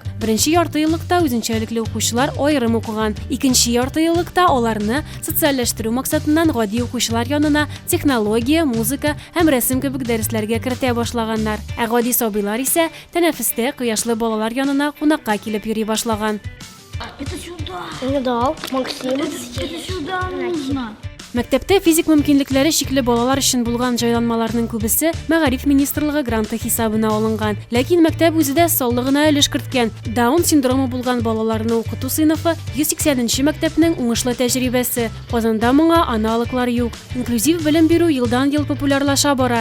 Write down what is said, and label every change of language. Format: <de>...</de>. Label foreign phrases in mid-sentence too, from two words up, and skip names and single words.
<tt>Беренче яртыеллыкта үзенчәлекле укучылар аерым укыган. Икенче яртыеллыкта аларны социальләштерү максатыннан гади укучылар янына технология, музыка һәм рәсем кебек дәресләргә кертә башлаганнар. Гади сабыйлар исә тәнәфестә кояшлы балалар янына кунакка килеп йөри башлаган.</tt> <ru>Это сюда. Я дал. Максим. Это сюда нужно.</ru> <tt>Мәктәптә физик мөмкинлекләре шикле балалар өчен булган җайланмаларның күбесе Мәгариф министрлыгы гранты хисабына алынган. Ләкин мәктәп үзе дә саллы гына өлеш керткән. Даун синдромы булган балаларны укыту сыйныфы 180нче мәктәпнең уңышлы тәҗрибәсе. Казанда моңа аналоглар юк. Инклюзив белем бирү елдан-ел популярлаша бара.</tt>